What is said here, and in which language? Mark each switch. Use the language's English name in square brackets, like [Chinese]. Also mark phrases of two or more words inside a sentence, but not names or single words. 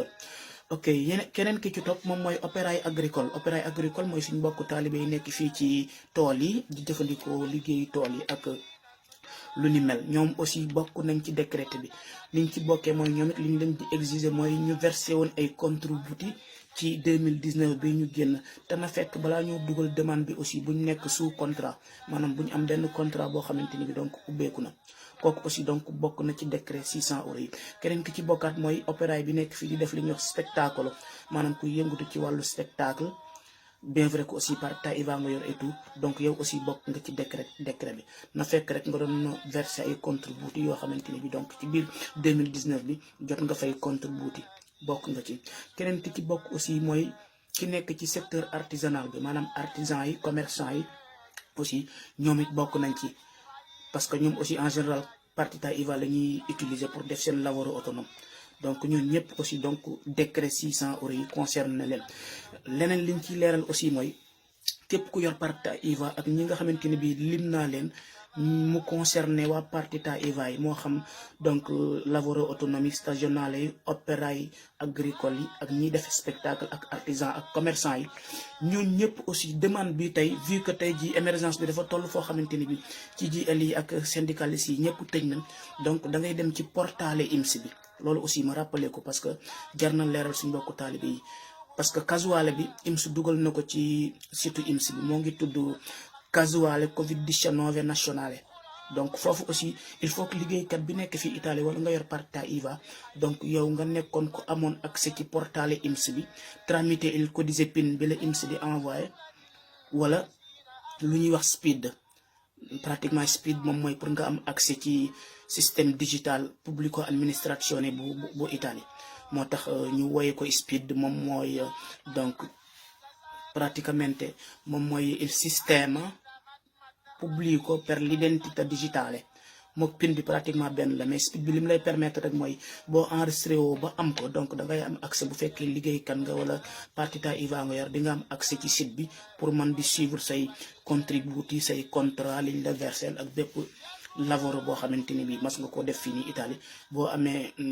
[Wolof] ok keneen ki ci topp moom mooy opéraille agricole mooy suñu mbokku taalibe yi nekk fii ci tool yi di jëfandikoo liggéeyu tool yi ak lu ni mel ñoom aussi bokk nañ ci décret bi liñ ci bokkee mooy ñoom it li ñu leen di exiger mooy ñu versé woon ay contributi ci 2019 bi ñu génn te na fekk balaa ñoo dugal demande bi aussi buñ nekk [French] sous contrat [Wolof] maanaam buñ am benn contrat boo xamante ni bi donc ubbeeku na kooku aussi donc bokk na ci décret 600 € yi. keneen ki ci bokkaat mooy opéraille bi nekk fii di def li ñuy wax spectacle maanaam kuy yëngatu ci wàllu spectacle [French] bien vrai que aussi [Italian] partita IVA [Wolof] nga yor [French] et tout [Wolof] donc yow aussi bokk nga ci décret bi na fekk rek nga doon verser ay contributi yoo xamante ni bi donc ci biir 2019 bi jot nga fay contributi bokk nga ci. keneen ki ci bokk aussi mooy ki nekk ci [French] secteur artisanal [Wolof] bi maanaam artisan yi commerçant yi aussi ñoom it bokk nañ ci parce que ñoom aussi [French] en général [Italian] partita IVA [Wolof] la ñuy utiliser pour def seen [Italian] lavoro autonome [Wolof] donc ñun ñëpp aussi donc décret 600 € yi concerne na leen. leneen liñ ciy leeral aussi mooy képp ku yor [Italian] partita IVA [Wolof] ak ñi nga xamante ne bii lim naa leen mu concerné waa [Italian] partita IVA [Wolof] yi moo xam donc [Italian] lavoro autonomie stagionale [Wolof] yi opéra yi agricole yi ak ñiy def spectacle ak artisan ak commerçant yi ñun ñëpp aussi demande bi tey [French] vu que [Wolof] tey ji émergence bi dafa toll foo xamante ni bi ci JL yi ak syndicalistes yi ñëpp tëj nañ donc da ngay dem ci portail IMS bi. loolu aussi ma rappelé ko parce que jar na leeral suñu mbokku taalibe yi parce que casuale bi IMS dugal na ko ci site IMS bi moo ngi tudd casuale Covid-19 nazionale donc foofu aussi [French] il faut que [Wolof] liggéeykat bi nekk fii Italie wala nga yor [Italian] partita IVA [Wolof] donc yow nga nekkoon ko amoon accès ci portail IMS bi [Italian] tramite il codice PIN [Wolof] bi la IMS di envoyé wala lu ñuy wax SPID pratiquement SPID moom mooy pour nga am accès ci [French] système digital [Italian] pubblico amministrazione [Wolof] bu Italie moo tax ñu woye ko SPID moom mooy donc praticamente moom mooy [Italian] il sistema pubblico per l'identità digitale [Wolof] mook PIN bi pratiquement benn la mais SPID bi li mu lay permettre rek mooy boo enregistré woo ba am ko donc da ngay am accès bu fekkee liggéeykat nga wala partita IVA nga yor di nga am accès ci site bi pour man di suivre say contributi say contrat liñ la versel ak bépp lavoro boo xamante ni bi mas nga ko def fii nii Italie boo amee